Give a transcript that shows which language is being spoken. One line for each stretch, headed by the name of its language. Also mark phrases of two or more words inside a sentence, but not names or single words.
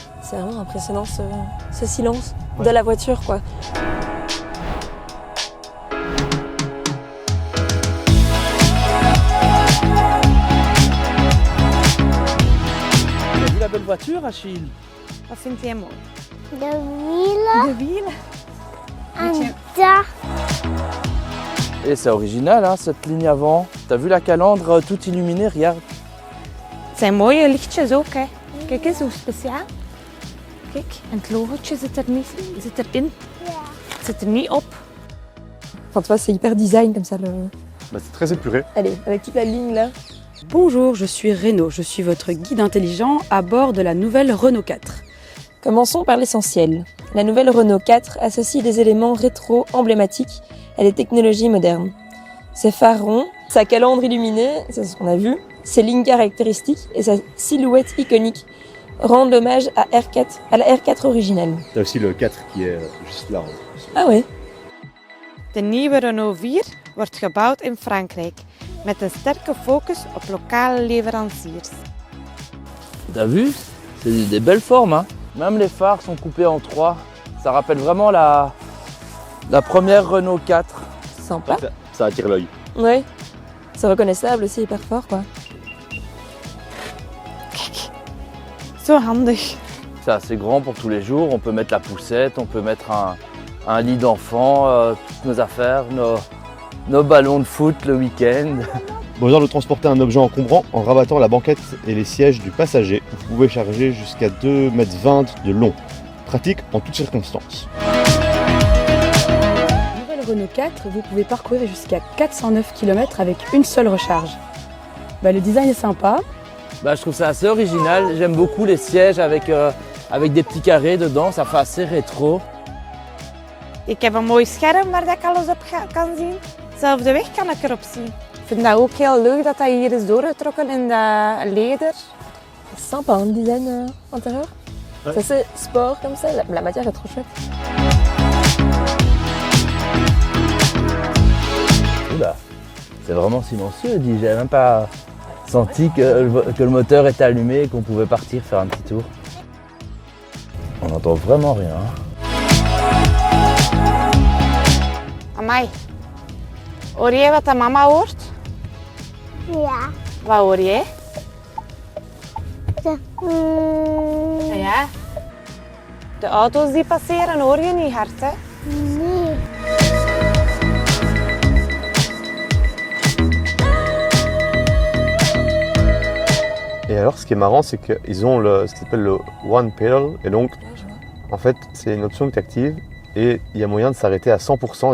French: C'est vraiment impressionnant ce silence de la voiture, quoi. T'as vu la belle voiture, Achille?
Dutch: Wat vind jij mooi? De wielen De wielen. en daar.
French: Et c'est original, hein, cette ligne avant. T'as vu la calandre toute illuminée, regarde.
Dutch: Het zijn mooie lichtjes ook, hè. Kijk eens hoe speciaal. Kijk, en het logootje zit erin. Ja. Het zit er niet op.
French: Enfin, tu vois, c'est hyper design comme ça. C'est très épuré. Allez, avec toute la ligne là. Bonjour, je suis Renaud, je suis votre guide intelligent à bord de la nouvelle Renault 4. Commençons par l'essentiel. La nouvelle Renault 4 associe des éléments rétro emblématiques à des technologies modernes. Ses phares ronds, sa calandre illuminée, c'est ce qu'on a vu, ses lignes caractéristiques et sa silhouette iconique rendent hommage à la R4 originelle. T'as aussi le 4 qui est juste là. Ah ouais.
Dutch: De nieuwe Renault 4 wordt gebouwd in Frankrijk met een sterke focus op lokale leveranciers.
French: T'as vu? C'est des belles formes, hein. Même les phares sont coupés en 3. Ça rappelle vraiment la première Renault 4. Sympa. Ça attire l'œil. Ouais. C'est reconnaissable aussi, hyper fort, quoi.
Dutch: Zo handig.
French: C'est assez grand pour tous les jours. On peut mettre la poussette, on peut mettre un lit d'enfant, toutes nos affaires, nos ballons de foot le week-end. Besoin de transporter un objet encombrant en rabattant la banquette et les sièges du passager. Vous pouvez charger jusqu'à 2,20 m de long. Pratique en toutes circonstances. Nouvelle Renault 4, vous pouvez parcourir jusqu'à 409 km avec une seule recharge. Le design est sympa. Je trouve ça assez original. J'aime beaucoup les sièges avec des petits carrés dedans. Ça fait assez rétro.
Dutch: Ik heb een mooi scherm waar ik alles op kan zien. Zelfs de weg kan ik erop zien. Ik vind dat ook heel leuk dat hier is doorgetrokken in dat leder.
French: Sympa, hein, le design intérieur. Ouais. C'est assez sport comme ça. La matière est trop chouette. Oula, c'est vraiment silencieux. Dis, j'ai même pas senti que le moteur était allumé et qu'on pouvait partir faire un petit tour. On n'entend vraiment rien.
Dutch: Amai. Hoor jij wat de mama hoort? Ja. Wat hoor jij? De, Ja. De auto's die passeren hoor je niet hard, hè? nee.
French: Et alors, ce qui est marrant, c'est qu'ils ont ce qui s'appelle le One Pedal. Et donc, en fait, c'est une option que tu actives et il y a moyen de s'arrêter à 100%.